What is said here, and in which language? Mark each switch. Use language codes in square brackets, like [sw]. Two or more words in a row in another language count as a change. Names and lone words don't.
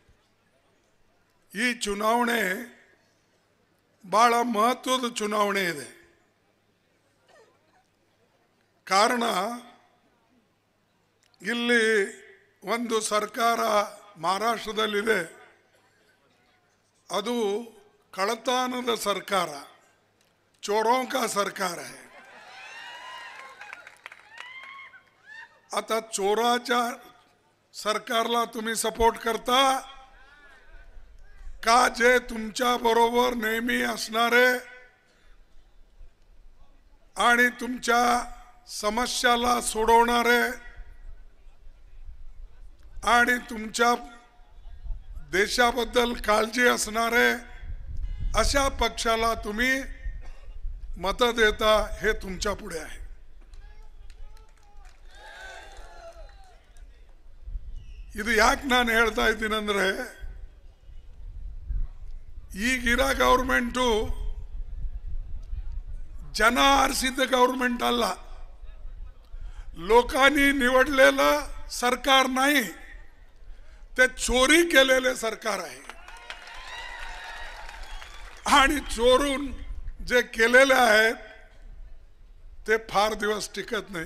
[kn] ಈ ಚುನಾವಣೆ ಭಾಳ ಮಹತ್ವದ ಚುನಾವಣೆ ಇದೆ. ಕಾರಣ, ಇಲ್ಲಿ ಒಂದು ಸರ್ಕಾರ ಮಹಾರಾಷ್ಟ್ರದಲ್ಲಿದೆ, ಅದು ಕಳತನದ ಸರ್ಕಾರ, [hi] चोरों का सरकार है. [mr] आता चोराच्या सरकारला तुम्ही सपोर्ट करता का जे तुमच्या बरोबर नेहमी असणारे आणि तुमच्या समस्याला सोडवणारे आणि तुमच्या देशाबद्दल काळजी असणारे अशा पक्षाला तुम्ही मत देता, हे तुमच्या पुढे आहे. [kn] ಇದು ಯಾಕೆ ನಾನು ಹೇಳ್ತಾ ಇದ್ದೀನಂದ್ರೆ, ಈಗಿರೋ ಗೌರ್ಮೆಂಟು ಜನ ಆರಿಸಿದ ಗವರ್ನಮೆಂಟ್ ಅಲ್ಲ, [mr] लोकांनी निवडलेलं सरकार नाही, ते चोरी केलेले सरकार आहे. आणि चोरून जे केलेले आहेत ते फार दिवस टिकत नाही.